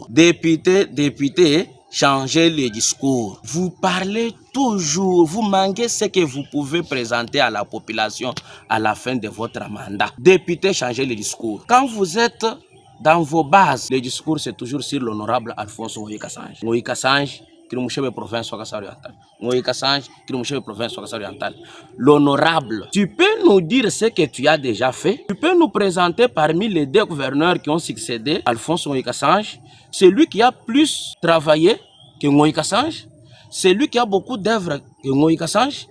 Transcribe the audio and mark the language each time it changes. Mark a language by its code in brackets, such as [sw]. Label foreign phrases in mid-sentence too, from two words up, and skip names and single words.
[fr] Député, changez les discours. Vous parlez toujours, vous manquez ce que vous pouvez présenter à la population à la fin de votre mandat. Député, changez les discours. Quand vous êtes dans vos bases, le discours c'est toujours sur l'honorable Alphonse Ngoyi-Kassange. Ngoyi-Kassange, qui est le province orientale. Ngoyi-Kassange, qui est le province orientale. L'honorable, tu peux nous dire ce que tu as déjà fait? Tu peux nous présenter parmi les deux gouverneurs qui ont succédé Alphonse Ngoyi-Kassange, celui qui a plus travaillé que Ngoyi-Kassange, celui qui a beaucoup d'œuvres que Ngoyi-Kassange.